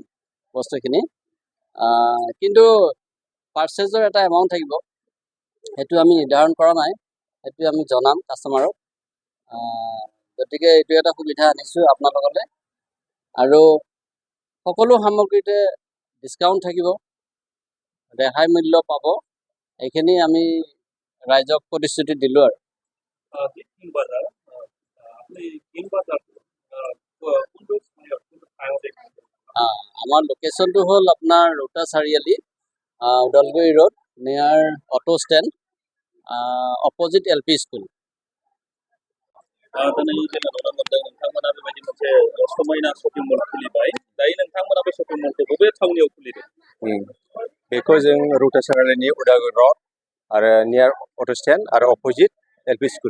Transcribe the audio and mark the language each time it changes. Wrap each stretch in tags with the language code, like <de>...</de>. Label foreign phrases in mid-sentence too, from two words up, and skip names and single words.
<as>বস্তুখিনি কিন্তু পাৰ্চেজৰ এটা এমাউণ্ট থাকিব সেইটো আমি নিৰ্ধাৰণ কৰা নাই সেইটো আমি জনাম কাষ্টমাৰক গতিকে এইটো এটা সুবিধা আনিছোঁ আপোনালোকলৈ আৰু সকলো সামগ্ৰীতে ডিছকাউণ্ট থাকিব ৰেহাই মূল্য পাব এইখিনি আমি ৰাইজক প্ৰতিশ্ৰুতি দিলোঁ আৰু আমাৰ লোকেশ্যনটো হ'ল আপোনাৰ ৰৌতা চাৰিআলি ওদালগুৰি</as> <en>road near auto stand opposite LP school</en> <brx>दिनै जोङो नुनो मोनदों नोंथांमोना बेबायदि मोनसे समायना</brx> <en>shopping mall</en> <brx>खुलिबाय दायो नोंथांमोना बे शपिं मलखौ बबे थावनियाव खुलिदों बेखौ जों रौता सारिआलिनि उदालगुरि रड आरो नियार</brx> <en>auto stand</en> <brx>आरो</brx> <en>opposite LP school</en>